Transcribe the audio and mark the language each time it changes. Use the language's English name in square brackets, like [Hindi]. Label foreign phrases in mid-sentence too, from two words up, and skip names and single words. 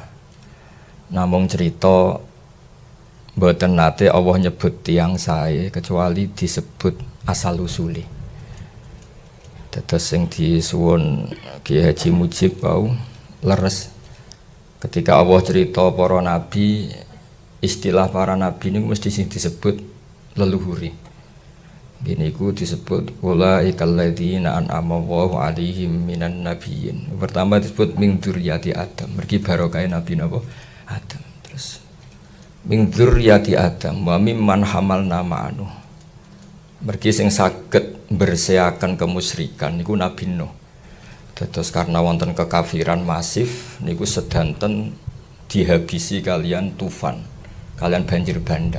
[Javanese] Namung cerita mboten nate Allah nyebut tiyang sae kecuali disebut asal usule. Dados sing disuwun Kiai Haji Mujib wau leres ketika Allah cerita para nabi, istilah para nabi niku mesti sing disebut leluhuri. Gini ku disebut [Arabic] أُولَٰئِكَ الَّذِينَ أَنْعَمَ اللَّهُ عَلَيْهِمْ مِنَ النَّبِيِّينَ. [Javanese] Pertama disebut [Arabic] مِنْ ذُرِّيَّةِ آدَمَ, [Javanese] mergi barokah Nabi napa Adam. [Arabic] Terus مِنْ ذُرِّيَّةِ آدَمَ وَمِمَّنْ حَمَلْنَا مَعَ نُوحٍ. [Javanese] Mergi sing saged berseaken kemusyrikan niku Nabi Nuh. Dados karena wonten kekafiran masif niku sedanten dihabisi kalian tufan, kalian banjir bandang.